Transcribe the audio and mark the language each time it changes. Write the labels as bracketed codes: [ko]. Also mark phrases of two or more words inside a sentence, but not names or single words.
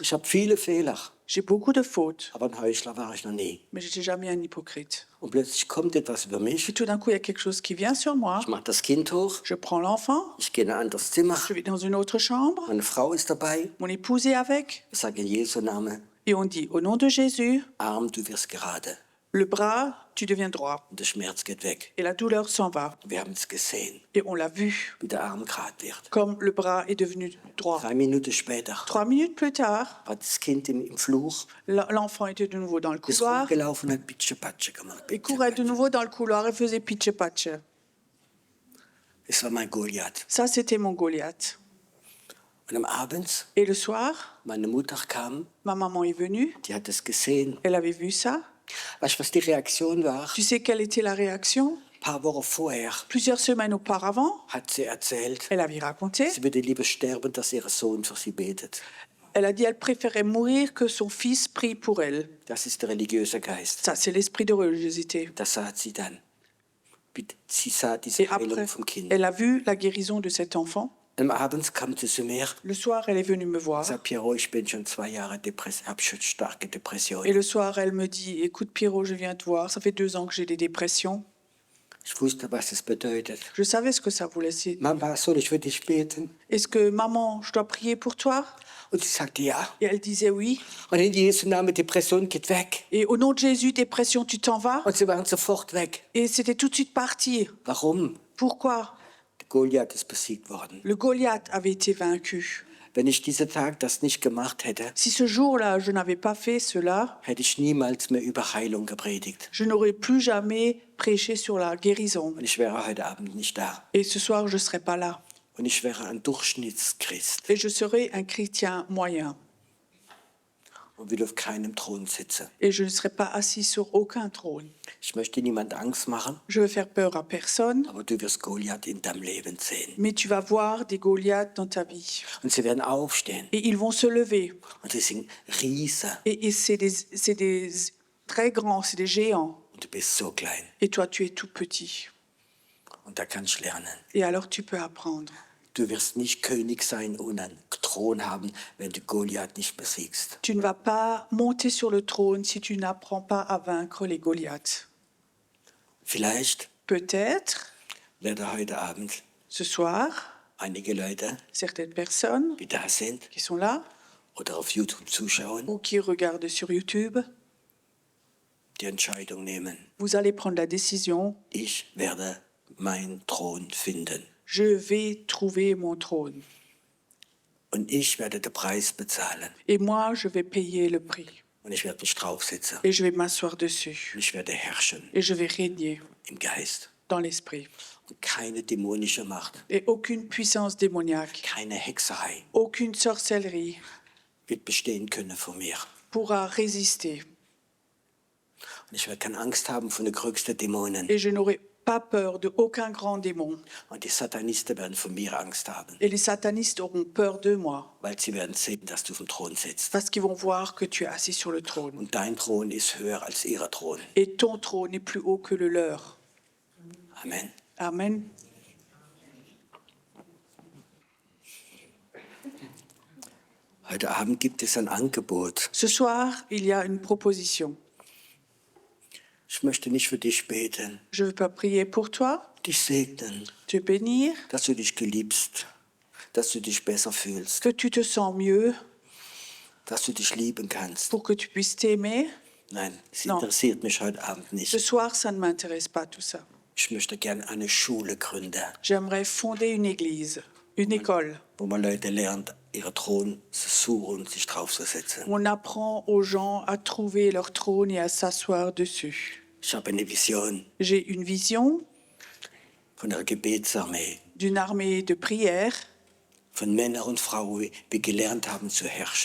[de] ich habe viele Fehler, [fr] j'ai beaucoup de fautes, [de] aber ein Heuchler war ich noch nie. [fr] mais je n'étais jamais un hypocrite. [de] Und plötzlich kommt etwas über [fr] Puis [de] mich. [fr] tout d'un coup, il y a quelque chose qui vient sur moi. [de] Ich mache das Kind hoch, [fr] Je prends l'enfant, [de] ich gehe in ein anderes Zimmer. [fr] je vais dans une autre chambre, [de] Meine Frau ist dabei. [fr] mon épouse est avec, [de] Ich sage in Jesu Namen, [fr] et on dit au nom de Jésus, [de] Arm, du wirst gerade. [fr] Le bras, tu deviens droit. [de] und der Schmerz geht weg. [fr] Et la douleur s'en va. [de] Wir haben es gesehen, [fr] Et on l'a vu, [de] wie der Arm gerade wird. [fr] comme le bras est devenu droit. [de] 3 Minuten später [fr] 3 minutes plus tard, [de] war das Kind im Flur, [fr] l'enfant était de nouveau dans le [de] ist [fr] couloir. [de] rumgelaufen und hat Pitsche-Patsche gemacht. [fr] Il courait de nouveau dans le couloir et faisait pitche-patche. [de] Das war mein Goliath. [fr] Ça, c'était mon Goliath. [de] Und am Abend, [fr] Et le soir, [de] meine Mutter kam, [fr] ma maman est venue. [de] die hat das gesehen. [fr] Elle avait vu ça. [de] Weißt du, was die Reaktion war? [fr] Tu sais quelle était la réaction? [de] Ein paar Wochen vorher [fr] Plusieurs semaines auparavant, [de] hat sie erzählt, [fr] elle avait raconté. [de] sie würde lieber sterben, dass ihr Sohn für sie betet. [fr] Elle a dit qu'elle préférait mourir que son fils prie pour elle. [de] Das ist der religiöse Geist. [fr] Ça, c'est l'esprit de religiosité. [de] Das sah sie dann. Sie sah diese [fr] Et après, [de] Heilung vom Kind. [fr] elle a vu la guérison de cet enfant. [de] Am Abend kam sie zu mir [fr] Le soir, elle est venue me voir. [de] und sagte, Piero, ich bin schon 2 Jahre habe schon starke [fr] Et [de] Depressionen. [fr] le soir, elle me dit, écoute Pierrot, je viens te voir. Ça fait 2 ans que j'ai des dépressions. [de] Ich wusste, was es bedeutet. [fr] Je savais ce que ça voulait dire. [de] Mama, soll ich für dich beten? [fr] Est-ce que maman, je dois prier pour toi? [de] Und sie sagte, ja. [fr] Et elle disait oui. [de] Und in Jesu Namen, Depression geht weg. [fr] Et au nom de Jésus, dépression, tu t'en vas? [de] Und sie waren sofort weg. [fr] Et c'était tout de suite parti. [de] Warum? [fr] Pourquoi? [de] Der Goliath ist besiegt worden. [fr] Le Goliath avait été vaincu. [de] Wenn ich diesen Tag das nicht gemacht hätte, [fr] Si ce jour-là, je n'avais pas fait cela, [de] hätte ich niemals mehr über Heilung gepredigt. [fr] je n'aurais plus jamais prêché sur la guérison. [de] Und ich wäre heute Abend nicht da. [fr] Et ce soir, je ne serais pas là. [de] Und ich wäre ein Durchschnittschrist [fr] Et je serais un chrétien moyen. [de] und will auf keinem Thron sitzen. [fr] Et je ne serais pas assis sur aucun trône. [de] Ich möchte niemand Angst machen, [fr] Je veux faire peur à personne, [de] aber du wirst Goliath in deinem Leben sehen. [fr] mais tu vas voir des Goliaths dans ta vie. [de] Und sie werden aufstehen. [fr] Et ils vont se lever. [de] Und sie sind Riesen. [fr] Et c'est des très grands, c'est des géants. [de] Und du bist so klein. [fr] Et toi, tu es tout petit. [de] Und da kannst du lernen. [fr] Et alors, tu peux apprendre. [de] Du wirst nicht König sein und einen Thron haben, wenn du Goliath nicht besiegst. [fr] Tu ne vas pas monter sur le trône si tu n'apprends pas à vaincre les Goliaths. [de] Vielleicht [fr] Peut-être, [de] werden heute Abend [fr] ce soir, [de] einige Leute, [fr] certaines personnes [de] die da sind [fr] qui sont là [de] oder auf YouTube zuschauen, [fr] ou qui regardent sur YouTube, [de] die Entscheidung nehmen. [fr] vous allez prendre la décision, [de] Ich werde meinen Thron finden. [fr] je vais trouver mon trône. [de] Und ich werde den Preis bezahlen. [fr] Et moi, je vais payer le prix. [de] Und ich werde mich draufsetzen. [fr] Et je vais m'asseoir dessus. [de] Und ich werde herrschen [fr] Et je vais régner [de] im Geist. [fr] dans l'esprit. [de] Und keine dämonische Macht, [fr] Et aucune puissance démoniaque, [de] keine Hexerei [fr] aucune sorcellerie [de] wird bestehen können vor mir. [fr] pourra résister. [de] Und ich werde keine Angst haben vor den größten Dämonen. [fr] Et je n'aurai pas peur de aucun grand démon. [de] Und die Satanisten werden von mir Angst haben, [fr] Et les satanistes auront peur de moi, [de] weil sie werden sehen, dass du auf dem Thron sitzt. [fr] parce qu'ils vont voir que tu es assis sur le trône. [de] Und dein Thron ist höher als ihrer Thron. [fr] Et ton trône est plus haut que le leur. [de] Amen. [fr] Amen. [de] Heute Abend gibt es ein Angebot. [fr] Ce soir, il y a une proposition. [de] Ich möchte nicht für dich beten, [fr] Je ne veux pas prier pour toi, [de] dich segnen, [fr] te bénir, [de] dass du dich geliebst, dass du dich besser fühlst, [fr] que tu te sens mieux, [de] dass du dich lieben kannst. [fr] pour que tu puisses t'aimer. [de] Nein, es [fr] No. [de] interessiert mich heute Abend [fr] Ce [de] nicht. [fr] soir, ça ne m'intéresse pas tout ça. [de] Ich möchte gerne eine Schule gründen, [fr] J'aimerais fonder une église, une école. [de] wo man Leute lernt, ihren Thron zu suchen und sich draufzusetzen. [fr] On apprend aux gens à trouver leur trône et à s'asseoir dessus. [de] Ich habe eine Vision [fr] J'ai une vision [de] von einer Gebetsarmee, [fr] d'une armée de prière, [de] von Männern und Frauen, die gelernt haben zu herrschen,